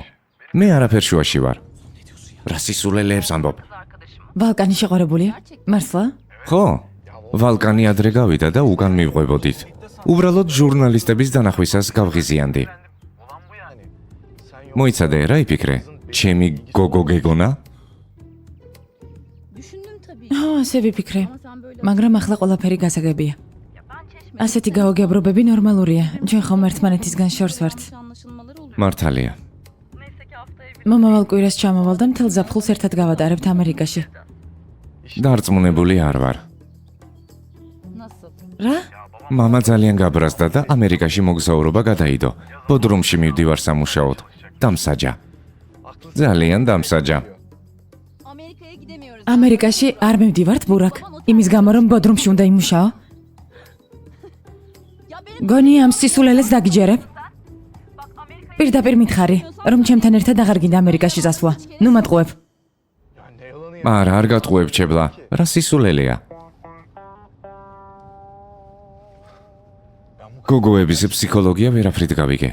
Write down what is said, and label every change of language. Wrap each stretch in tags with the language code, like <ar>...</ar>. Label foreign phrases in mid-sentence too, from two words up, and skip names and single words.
<ka>მე არაფერ შუაში ვარ. რა სისულელეებს ამბობ? ვალკანი შეყვარებულია? მართლა? ხო, ვალკანი ადრე გავიდა და უკან მივყვებოდით. უბრალოდ ჟურნალისტების დანახვისას გავღიზიანდი. მოიცადე, რა იფიქრე? ჩემი გოგო გეგონა?</ka> <tr>Düşündüm tabii.</tr> <ka>ხო, ასე ვიფიქრე.</ka> <tr>Ama sen böyle</tr> <ka>მაგრამ ახლა ყველაფერი გასაგებია.</ka> <tr>ben çeşme.</tr> <ka>ასეთი გაოგებრობები ნორმალურია. ჩვენ ხომ ერთმანეთისგან შორს ვართ.</ka> <tr>Anlaşılmalar oluyor.</tr> <ka>მართალია. მომავალ კვირას ჩამოვალ და მთელ ზაფხულს ერთად გავატარებთ ამერიკაში. დარწმუნებული არ ვარ.</ka> <tr>Nasıl?</tr> <ka>რა? მამა ძალიან გაბრაზდა და ამერიკაში მოგზაურობა გადაიდო. ბოდრუმში მივდივარ სამუშაოდ. დამსაჯა. ძალიან დამსაჯა.</ka> <tr>Amerika'ya gidemiyoruz.</tr> <ka>ამერიკაში არ მივდივართ ბურაკ. იმის გამო რომ ბოდრუმში უნდა იმუშაო?</ka> <tr>Ya benim</tr> <ka>გონი ამ სისულელეს დაგიჯერებ? პირდაპირ მითხარი, რომ ჩემთან ერთად აღარ გინდა ამერიკაში წასვლა. ნუ მატყუებ. არა, არ გატყუებ ჩებლა. რა სისულელეა? გოგოების ფსიქოლოგია ვერაფრით გავიგე.</ka>